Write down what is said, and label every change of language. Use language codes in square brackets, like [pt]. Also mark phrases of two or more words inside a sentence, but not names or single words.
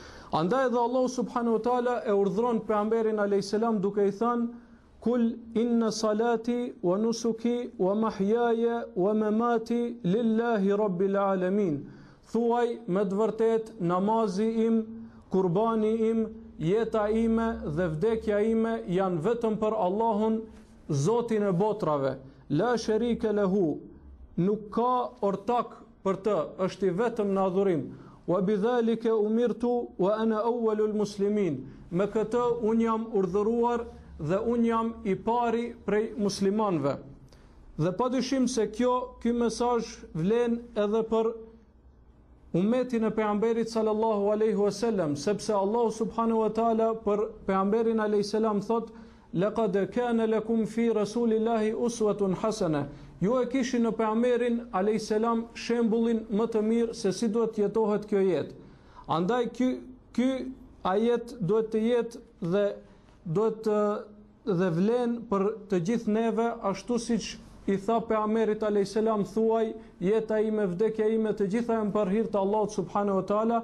[sq] Andaj edhe Allah [ar] سبحانه وتعالى [sq] e urdhron pejgamberin [ar] عليه السلام [sq] duke i thënë: [ar] قل إن صلاتي ونسكي ومحياي ومماتي لله رب العالمين. [sq] Thuaj me të vërtet namazi im, kurbani im, jeta ime dhe vdekja ime janë vetëm për Allahun, Zotin e botrave. [ar] لا شريك له, [sq] nuk ka ortak për të, është i vetëm në adhurim. [ar] وبذلك أمرت وأنا أول المسلمين. [sq] Me këtë un jam urdhëruar dhe un jam i pari prej muslimanëve. Dhe padyshim se ky mesazh vlen edhe për ummetin e pejgamberit [ar] صلى الله عليه وسلم, [sq] sepse Allah [ar] سبحانه وتعالى [sq] për pejgamberin [ar] عليه السلام [sq] thot: [ar] لقد كان لكم في رسول الله أسوة حسنة. [sq] Ju e kishin në pejgamberin [ar] عليه السلام [sq] shembullin më të mirë se si duhet të jetohet kjo jetë. Andaj ky ajet duhet të jetë dhe vlen për të gjithë neve, ashtu siç i tha pejgamberit [ar] عليه السلام: [sq] thuaj jeta ime, vdekja ime, të gjitha janë për hir të Allahut [ar] سبحانه وتعالى.